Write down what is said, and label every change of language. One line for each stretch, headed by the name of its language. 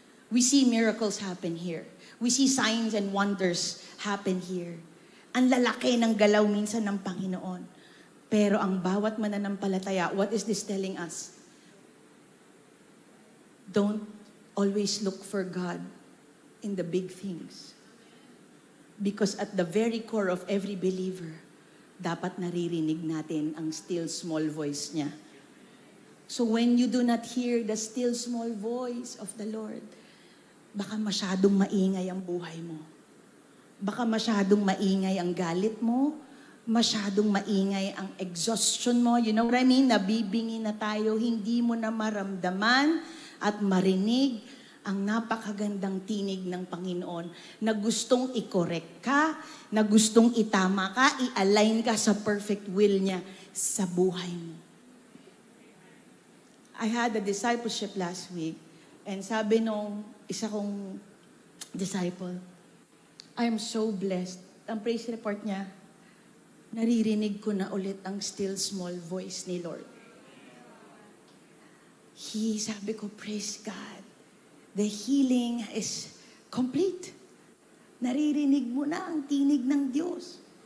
English: We see miracles happen here. We see signs and wonders happen here.
Filipino: Ang lalaki ng galaw minsan ng Panginoon. Pero ang bawat mananampalataya,
English: what is this telling us? Don't always look for God in the big things. Because at the very core of every believer,
Filipino: dapat naririnig natin ang
English: still small voice niya. So when you do not hear the still small voice of the Lord,
Filipino: baka masyadong maingay ang buhay mo. Baka masyadong maingay ang galit mo, masyadong maingay ang exhaustion mo.
English: You know what I mean?
Filipino: Nabibingi na tayo, hindi mo na maramdaman at marinig ang napakagandang tinig ng Panginoon na gustong i-correct ka, na gustong itama ka, i-align ka sa
English: perfect will
Filipino: niya sa buhay mo.
English: I had a discipleship last week and
Filipino: sabi nung isa kong disciple,
English: I am so blessed.
Filipino: Ang praise report niya, naririnig ko na ulit ang still small voice ni Lord. Sabi ko,
English: praise God. The healing is complete.
Filipino: Naririnig mo na ang tinig ng Diyos.